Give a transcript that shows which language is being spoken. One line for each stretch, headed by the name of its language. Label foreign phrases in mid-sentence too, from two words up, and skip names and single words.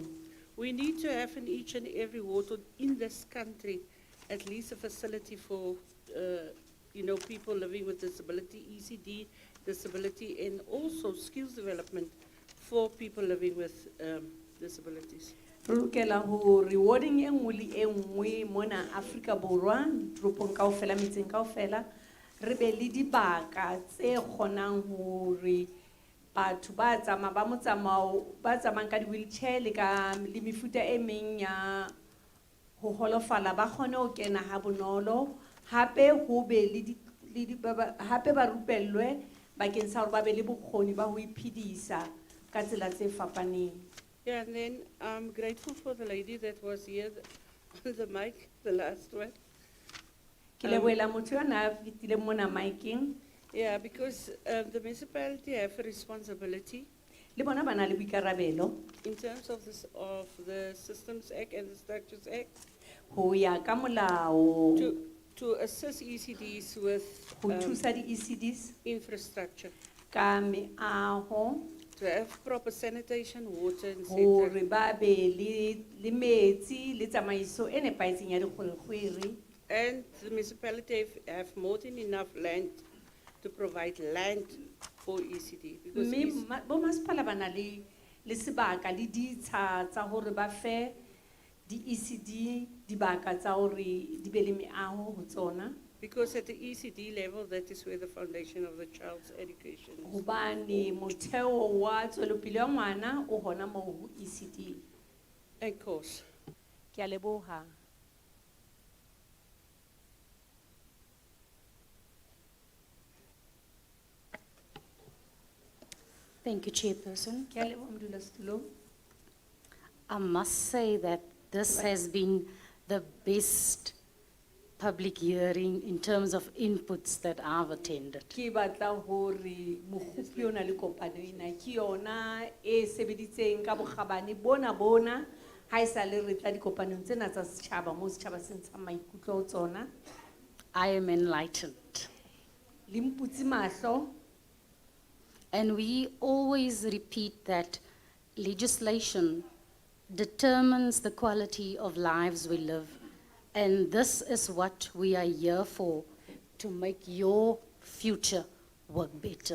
English: We need to have in each and every ward in this country at least a facility for, people living with disability, ECD, disability, and also skills development for people living with disabilities.
Southern Sotho: Re lokela ho rewarding e nngwe le e nngwe mona Afrika Borwa toropong kaofela metseng kaofela re be le dibaka tse kgonang hore batho ba tsamayang ka di-wheelchair le mefuta e meng ya ho holofala ba kgone ho kena ha bonolo, hape ho be hape ba rupellwe bakeng sa hore ba be le bokgoni ba ho iphedisa ka tsela tse fapaneng.
English: Yeah, and then I'm grateful for the lady that was here on the mic, the last one.
Southern Sotho: Ke lebohela motho yo na fitileng mona micing.
English: Yeah, because the municipality have a responsibility
Southern Sotho: Le bona ba na le boikarabelo
English: in terms of the Systems Act and the Structures Act
Southern Sotho: ho ya ka molao
English: to assist ECDs with
Southern Sotho: ho thusa di-ECDs
English: infrastructure,
Southern Sotho: ka meaho
English: to have proper sanitation, water, and
Southern Sotho: hore ba be le metsi le tsamaiso e nepahetseng ya dikgwerekgwere.
English: And the municipality have more than enough land to provide land for ECD. Because
Southern Sotho: Mme bo masepala ba na le sebaka le ditsha tsa hore ba fe di-ECD dibaka tsa hore di be le meaho ho tsona.
English: Because at the ECD level, that is where the foundation of the child's education is.
Southern Sotho: Hobane motheo wa tswelopele ya ngwana o hona moo ho ECD.
English: Of course.
Southern Sotho: Ke a leboha.
English: Thank you, Chairperson.
Southern Sotho: Ke a leboha modulasetulo.
English: I must say that this has been the best public hearing in terms of inputs that I've attended.
Southern Sotho: Ki batla hore mokopi o na le kopano ena ke yona e sebeditseng ka bokgabane bona ha esale re tla dikopanong tsena tsa setjhaba mo setjhaba se ntshang maikutlo ho tsona.
English: I am enlightened.
Southern Sotho: Le mputse mahlo.
English: And we always repeat that legislation determines the quality of lives we live. And this is what we are here for, to make your future work better.